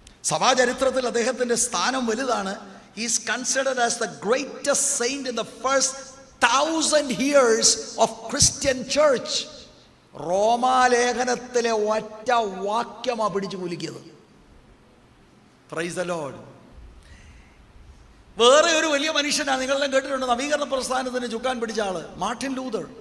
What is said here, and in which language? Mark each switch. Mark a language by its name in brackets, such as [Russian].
[Malayalam] സഭാചരിത്രത്തിൽ അദ്ദേഹത്തിൻ്റെ സ്ഥാനം വലുതാണ്. [English] He is considered as the greatest saint in the first 1000 years of Christian church. [Malayalam] റോമാലേഖനത്തിലെ ഒറ്റ വാക്യമാണ് പിടിച്ചു കുലുക്കിയത്. [English] Praise the Lord. [Malayalam] വേറെ ഒരു വലിയ മനുഷ്യനാണ്, നിങ്ങളെല്ലാം കേട്ടിട്ടുണ്ട്, നവീകരണ പ്രസ്ഥാനത്തിന് ചുക്കാൻ പിടിച്ച ആള്, മാർട്ടിൻ ലൂതർ.